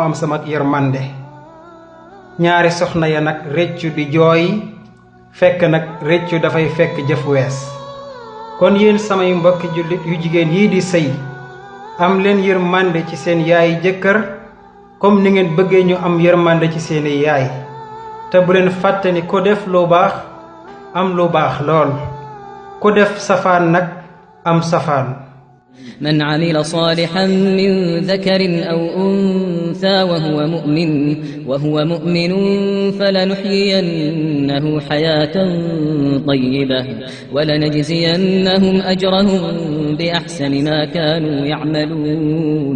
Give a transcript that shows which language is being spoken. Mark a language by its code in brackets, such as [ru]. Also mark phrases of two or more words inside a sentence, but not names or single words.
[wo] am sama yërmande ñaari soxna ya nag réccu di jooy fekk nag réccu dafay fekk jëf wees kon yéen samay mbokki jullit yu jigéen yii di sëy am leen yërmande ci seen yaay jëkkër comme ni ngeen bëggee ñu am yërmande ci seeni yaay te bu leen fàtte ni ko def lu baax am lu baax lool ku def safaan nag am safaan [ar] من عمل صالحا من ذكر أو أنثى وهو مؤمن فلنحيينه حياة طيبة ولنجزينهم أجرهم بأحسن ما كانوا يعملون